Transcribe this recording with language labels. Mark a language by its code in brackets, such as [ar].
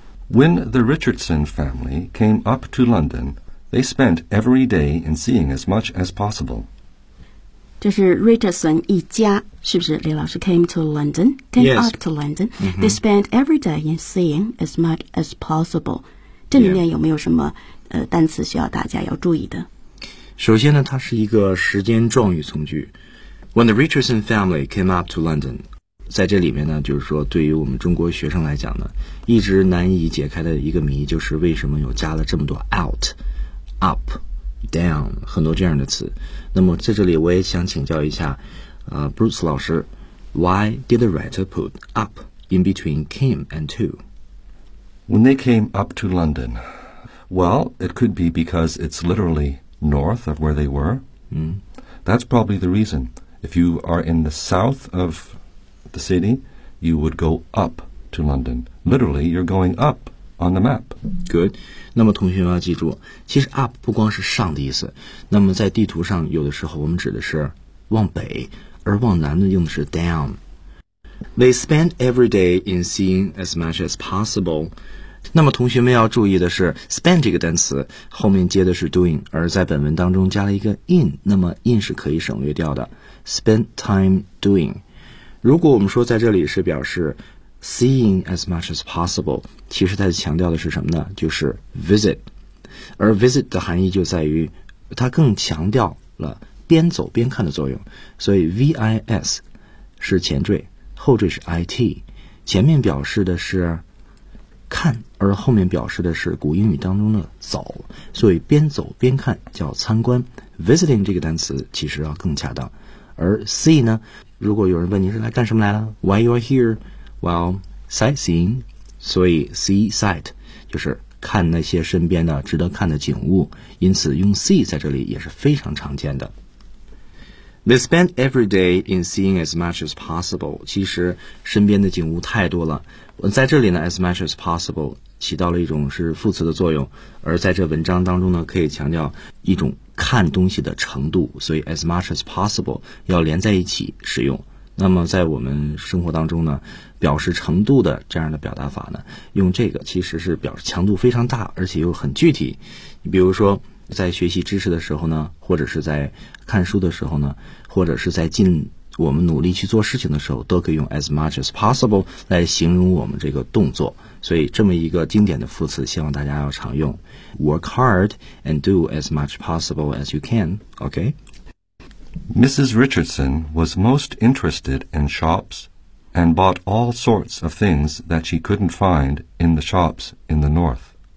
[en] When the Richardson family came up to London, they spent every day in seeing as much as possible. [zh] 这是 Richardson 一家，是不是？李老师 [en] came to London, came、 yes. up to London.、Mm-hmm. They spent every day in seeing as much as possible. [zh] 这里面有没有什么、单词需要大家要注意的？首先呢，它是一个时间状语从句。 [en] When the Richardson family came up to London. [zh] 在这里面呢，就是说对于我们中国学生来讲呢，一直难以解开的一个谜，就是为什么有加了这么多 out up down 很多这样的词。那么在这里我也想请教一下、Bruce 老师， [en] Why did the writer put up in between came and to? When they came up to London, well, it could be because it's literally north of where they were、 mm. That's probably the reason. If you are in the south ofthe city, you would go up to London. Literally, you're going up on the map. Good. [zh] 那么同学们要记住，其实 up 不光是上的意思。那么在地图上，有的时候我们指的是往北，而往南的用的是 down. [en] They spend every day in seeing as much as possible. [zh] 那么同学们要注意的是 spend 这个单词后面接的是 doing, 而在本文当中加了一个 in, 那么 in 是可以省略掉的。 [en] Spend time doing. [zh] 如果我们说在这里是表示 [en] seeing as much as possible, [zh] 其实它强调的是什么呢？就是 visit, 而 visit 的含义就在于它更强调了边走边看的作用，所以 vis 是前缀，后缀是 it, 前面表示的是看，而后面表示的是古英语当中的走，所以边走边看叫参观， visiting 这个单词其实要更恰当。而 see 呢，如果有人问你是来干什么来了 ？ [en] Why you are here? Well, sightseeing. [zh] 所以 see sight 就是看那些身边的值得看的景物。因此用 see 在这里也是非常常见的。 [en] They spend every day in seeing as much as possible. [zh] 其实身边的景物太多了。在这里呢 ，as much as possible 起到了一种是副词的作用。而在这文章当中呢，可以强调一种。看东西的程度，所以 as much as possible 要连在一起使用。那么在我们生活当中呢，表示程度的这样的表达法呢，用这个其实是表示强度非常大，而且又很具体。你比如说在学习知识的时候呢，或者是在看书的时候呢，或者是在尽我们努力去做事情的时候，都可以用 as much as possible 来形容我们这个动作。所以这么一个经典的副词，希望大家要常用。 [en] Work hard and do as much possible as you can, okay? Mrs. Richardson was most interested in shops and bought all sorts of things that she couldn't find in the shops in the north.